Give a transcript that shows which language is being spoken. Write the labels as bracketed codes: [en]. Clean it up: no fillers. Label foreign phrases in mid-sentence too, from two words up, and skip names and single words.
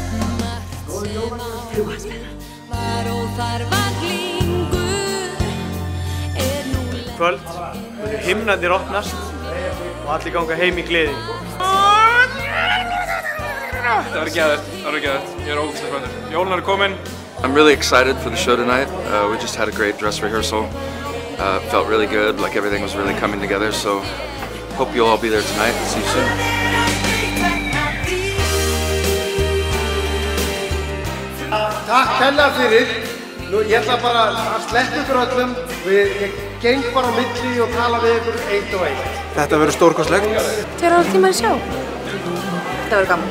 [is] Kvöld, himnarnir opnast og allir ganga heim í gleði. Það verður geðvægt, það verður geðvægt. Ég er ógeðslega spenntur. Jólin eru komin. [en] I'm really excited for the show tonight. We just had a great dress rehearsal. Felt really good, like everything was really coming together. So hope you'll all be there tonight. See you soon. [is] Takk kærlega fyrir. Nú, ég ætla bara að sleppa ykkur öllum. Ég geng bara á milli og tala við ykkur eitt og eitt. Þetta verður stórkostlegt. 2,5 tímar í sjó. Þetta verður gaman.